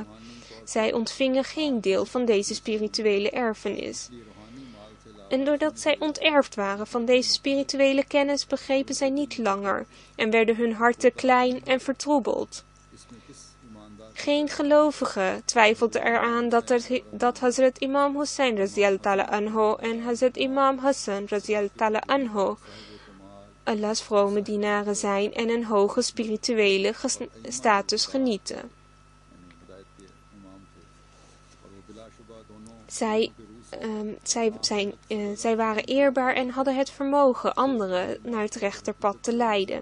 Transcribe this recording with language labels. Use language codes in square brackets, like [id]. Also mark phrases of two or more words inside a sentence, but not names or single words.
[nl] Zij ontvingen geen deel van deze spirituele erfenis. En doordat zij onterfd waren van deze spirituele kennis, begrepen zij niet langer en werden hun harten klein en vertroebeld. Geen gelovige twijfelt eraan dat Hazrat Imam Hussein [ar] رضي الله تعالى عنه [nl] en Hazrat Imam Hassan [ar] رضي الله تعالى عنه [nl] Allah's vrome dienaren zijn en een hoge spirituele status genieten. Zij waren eerbaar en hadden het vermogen anderen naar het rechterpad te leiden.